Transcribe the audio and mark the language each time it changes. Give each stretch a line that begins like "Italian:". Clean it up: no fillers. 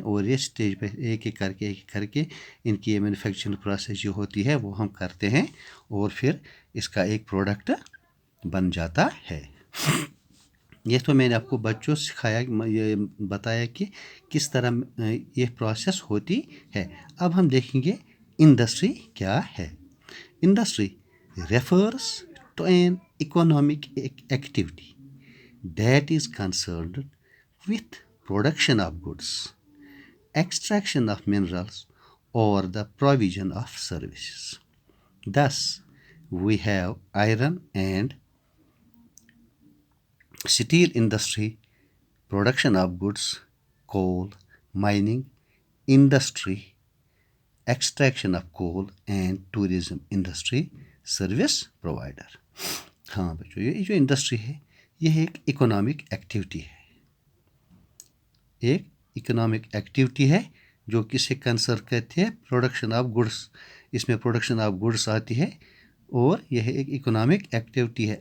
Urdu: اور یہ اسٹیج پہ ایک ایک کر کے ان کی یہ مینوفیکچرنگ پروسیس جو ہوتی ہے وہ ہم کرتے ہیں, اور پھر اس کا ایک پروڈکٹ بن جاتا ہے. یہ تو میں نے آپ کو بچوں سکھایا, یہ بتایا کہ کس طرح یہ پروسیس ہوتی ہے. اب ہم دیکھیں گے انڈسٹری کیا ہے.
English: Industry refers to an economic activity that is concerned with production of goods, extraction of minerals, or the provision of services. Thus, we have iron and steel industry, production of goods, coal, mining industry, extraction of coal, and tourism industry service provider.
Urdu: ہاں بچوں, یہ جو industry ہے یہ ایک economic activity ہے, ایک economic activity ہے جو کسے کنسرن کرتے ہیں,
English: Production of goods.
Urdu: اس میں
English: production of goods
Urdu: آتی ہے, اور یہ ایک اکنامک ایکٹیویٹی ہے.